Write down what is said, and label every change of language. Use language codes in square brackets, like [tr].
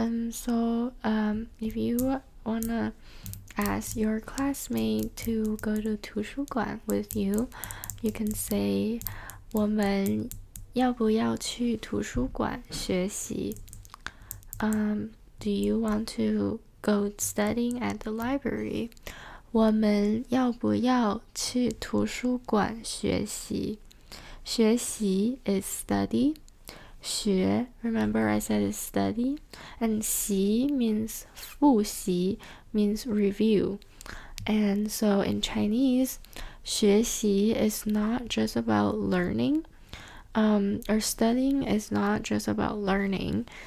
[en] So if you wanna ask your classmate to go to 图书馆 with you, you can say 我们要不要去图书馆学习？ Do you want to go studying at the library? [zh] 我们要不要去图书馆学习？ [en] 学习 is study. 学 remember I said is study. And 习 means 复习 means review. And so in Chinese, 学习 is not just about learning. Or studying is not just about learning.